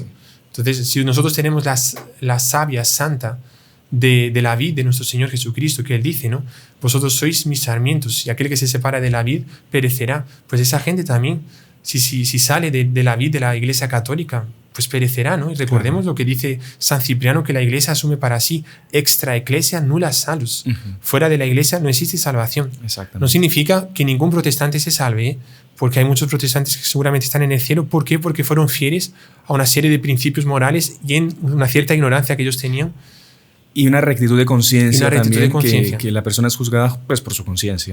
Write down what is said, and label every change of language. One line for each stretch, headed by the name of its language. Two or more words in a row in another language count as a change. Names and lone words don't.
Spanish: Entonces, si nosotros tenemos la savia santa de la vid de nuestro Señor Jesucristo, que Él dice, ¿no? Vosotros sois mis sarmientos y aquel que se separa de la vid perecerá. Pues esa gente también, si sale de la vid de la Iglesia Católica, pues perecerá, ¿no? Y recordemos lo que dice San Cipriano, que la Iglesia asume para sí
Latin: extra ecclesia nulla salus.
Spanish: Fuera de la Iglesia no existe salvación. No significa que ningún protestante se salve, porque hay muchos protestantes que seguramente están en el cielo. ¿Por qué? Porque fueron fieles a una serie de principios morales y en una cierta ignorancia que ellos tenían. Y una rectitud de conciencia también, que la persona es juzgada pues, por su conciencia.